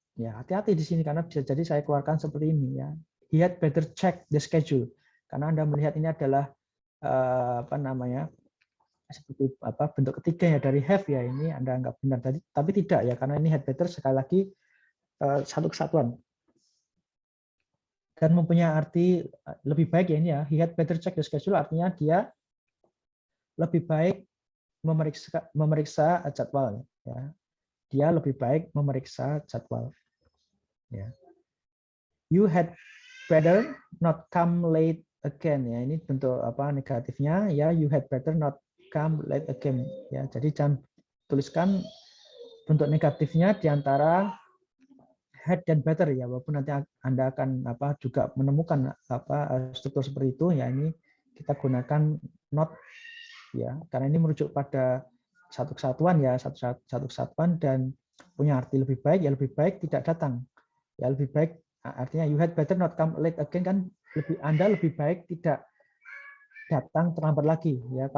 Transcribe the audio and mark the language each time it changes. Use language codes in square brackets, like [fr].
[id] Ya, hati-hati di sini karena bisa jadi saya keluarkan seperti ini ya. [en] He had better check the schedule. [id] Karena Anda melihat ini adalah apa namanya? Seperti apa bentuk ketiga ya dari have ya, ini Anda anggap benar tadi, tapi tidak ya, karena ini had better sekali lagi satu kesatuan dan mempunyai arti lebih baik ya ini ya. [en] He had better check the schedule [id] artinya dia lebih baik memeriksa jadwal ya. Dia lebih baik memeriksa jadwal ya. [en] You had better not come late again ya. [id] Ini bentuk apa negatifnya ya, [en] you had better not come late again ya. [id] Jadi jangan tuliskan bentuk negatifnya di antara had dan better ya, walaupun nanti Anda akan apa juga menemukan apa struktur seperti itu ya, ini kita gunakan not ya, karena ini merujuk pada satu kesatuan ya, satu kesatuan dan punya arti lebih baik ya, lebih baik tidak datang ya, lebih baik artinya [en] you had better not come late again [id] kan, Anda lebih baik tidak datang terlambat lagi ya.